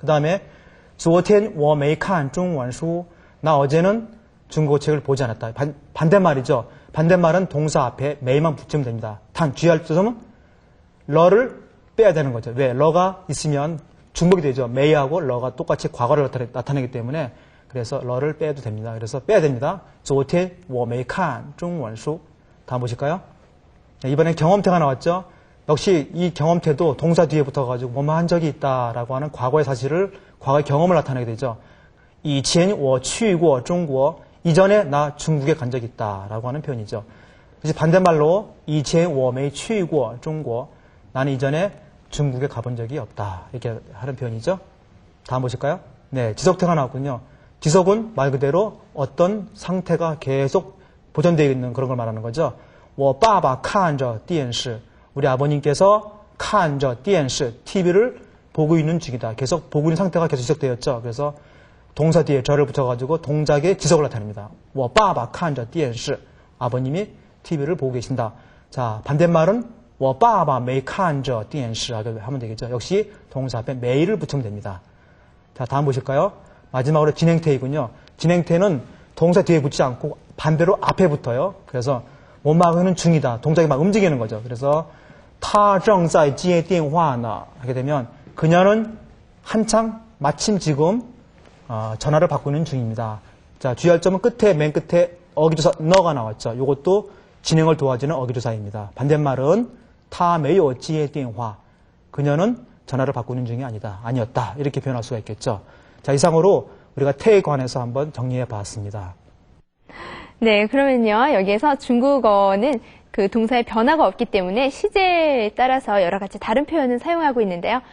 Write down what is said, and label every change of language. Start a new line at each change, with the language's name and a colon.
Korean: 그 다음에
Chinese: 昨天我没看中文书.
Korean: 나 어제는 중국어 책을 보지 않았다. 반대말이죠. 반대말은 동사 앞에 메이만 붙이면 됩니다. 단 주의할 점은 러를 빼야 되는 거죠. 왜? 러가 있으면 중복이 되죠. 메이하고 러가 똑같이 과거를 나타내기 때문에 그래서 러를 빼도 됩니다. 그래서 빼야 됩니다.
Chinese: 昨天我没看中文书.
Korean: 다음 보실까요? 네, 이번엔 경험태가 나왔죠. 역시 이 경험태도 동사 뒤에 붙어가지고 뭐뭐 한 적이 있다라고 하는 과거의 사실을, 과거의 경험을 나타내게 되죠.
Chinese: 以前我去过中国.
Korean: 이전에 나 중국에 간 적이 있다라고 하는 표현이죠. 그래서 반대말로
Chinese: 以前我没去过中国.
Korean: 나는 이전에 중국에 가본 적이 없다. 이렇게 하는 표현이죠. 다음 보실까요? 네, 지속태가 나왔군요. 지속은 말 그대로 어떤 상태가 계속 보존되어 있는 그런 걸 말하는 거죠.
Chinese: 我爸爸看着电视.
Korean: 우리 아버님께서
Chinese: 看着电视,
Korean: TV를 보고 있는 중이다. 계속 보고 있는 상태가 계속 지속되었죠. 그래서 동사 뒤에 저를 붙여가지고 동작의 지속을 나타냅니다.
Chinese: 我爸爸看着电视.
Korean: 아버님이 TV를 보고 계신다. 자, 반대말은
Chinese: 我爸爸没看着电视
Korean: 하면 되겠죠. 역시 동사 앞에 매일을 붙이면 됩니다. 자, 다음 보실까요? 마지막으로 진행태이군요. 진행태는 동사 뒤에 붙지 않고 반대로 앞에 붙어요. 그래서 못 막는 중이다. 동작이 막 움직이는 거죠. 그래서
Chinese: 他正在接电话呢
Korean: 하게 되면 그녀는 한창 마침 지금 전화를 받고 있는 중입니다. 자, 주의할 점은 끝에, 맨 끝에 어기조사 너가 나왔죠. 이것도 진행을 도와주는 어기조사입니다. 반대말은
Chinese: 他没有接电话.
Korean: 그녀는 전화를 받고 있는 중이 아니었다. 이렇게 표현할 수가 있겠죠. 자, 이상으로 우리가 태에 관해서 한번 정리해 봤습니다. 네, 그러면요. 여기에서 중국어는 그 동사의 변화가 없기 때문에 시제에 따라서 여러 가지 다른 표현을 사용하고 있는데요.